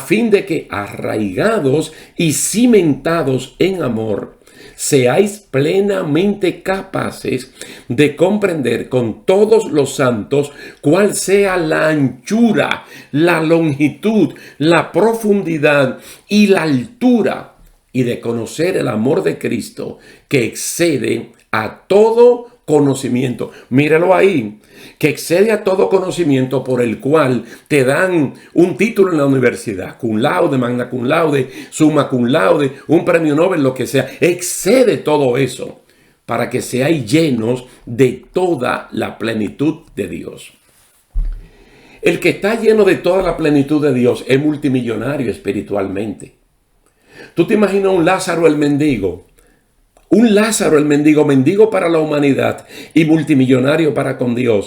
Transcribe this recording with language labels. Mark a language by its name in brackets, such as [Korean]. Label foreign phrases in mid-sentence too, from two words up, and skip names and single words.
[Spanish] fin de que arraigados y cimentados en amor, seáis plenamente capaces de comprender con todos los santos cuál sea la anchura, la longitud, la profundidad y la altura, y de conocer el amor de Cristo que excede a todo conocimiento. Míralo ahí, que excede a todo conocimiento, por el cual te dan un título en la universidad, [Latin] cum laude, magna cum laude, summa cum laude, [Spanish] un premio Nobel, lo que sea. Excede todo eso para que seáis llenos de toda la plenitud de Dios. El que está lleno de toda la plenitud de Dios es multimillonario espiritualmente. Tú te imaginas un Lázaro el mendigo. Un Lázaro el mendigo, mendigo para la humanidad y multimillonario para con Dios.